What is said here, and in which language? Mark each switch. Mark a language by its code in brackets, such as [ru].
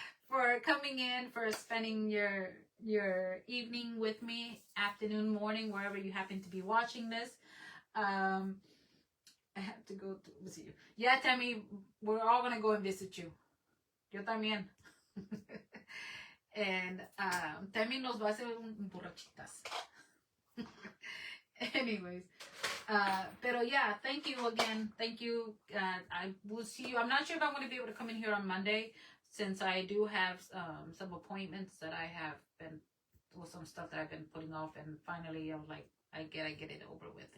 [en] For coming in, for spending your evening with me, afternoon, morning, wherever you happen to be watching this. I have to go to see you. Yeah, Tammy, we're all gonna go and visit you. [es] Yo también. [en] And [es] Tammy nos va a hacer un borrachitas. [en] Anyways. [es] Pero [en] yeah, thank you again. Thank you. I will see you. I'm not sure if I'm going to be able to come in here on Monday, since I do have some appointments that I have been, with some stuff that I've been putting off, and finally I'm like, I get it over with.